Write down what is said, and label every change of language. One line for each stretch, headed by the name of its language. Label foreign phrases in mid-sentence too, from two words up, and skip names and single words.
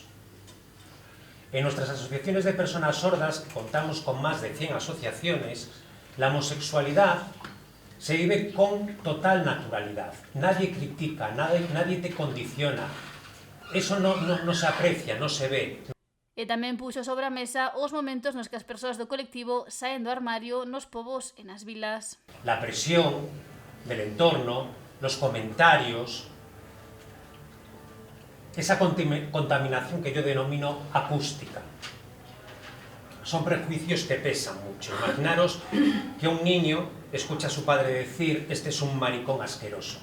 Spanish: En nuestras asociaciones de personas sordas, que contamos con más de 100 asociaciones, la homosexualidad se vive con total naturalidad. Nadie critica, nadie te condiciona. Eso no se aprecia, no se ve.
Galician: E tamén puxo sobre a mesa os momentos nos que as persoas do colectivo saen do armario nos pobos e nas vilas.
Spanish: La presión del entorno, los comentarios, esa contaminación que yo denomino acústica. Son prejuicios que pesan mucho. Imaginaros que un niño escucha a su padre decir: este es un maricón asqueroso.